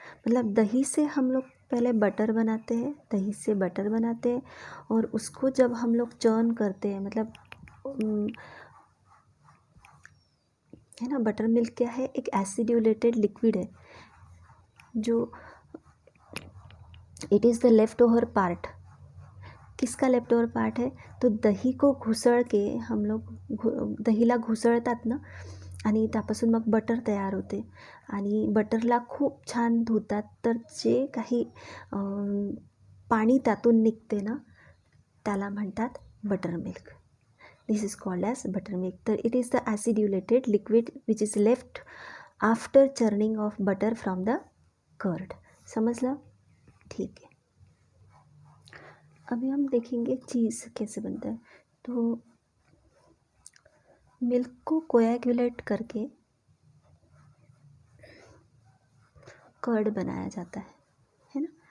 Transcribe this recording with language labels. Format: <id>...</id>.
<hi>मतलब दही से हम लोग पहले बटर बनाते हैं, दही से बटर बनाते हैं, और उसको जब हम लोग चर्न करते हैं, मतलब है ना, बटर मिल्क क्या है?</hi> <en>एक acidulated liquid है जो it is the left over part.</en> <hi>किसका लेफ्ट ओवर पार्ट है? तो दही को घुसळ के हम लोग</hi> <mr>दहीला घुसळतात ना, आणि त्यापासून मग बटर तयार होते, आणि बटरला खूप छान धुतात, तर जे काही पाणी त्यातून निघते ना, त्याला म्हणतात butter milk.</mr> <en>This is called as butter milk. तर it is the acidulated liquid which is left after churning of butter from the curd.</en> <hi>समझला? ठीक है. अभी हम देखेंगे चीज़ कैसे बनता है. तो मिल्क को कोएगुलेट करके कर्ड बनाया जाता है ना.</hi>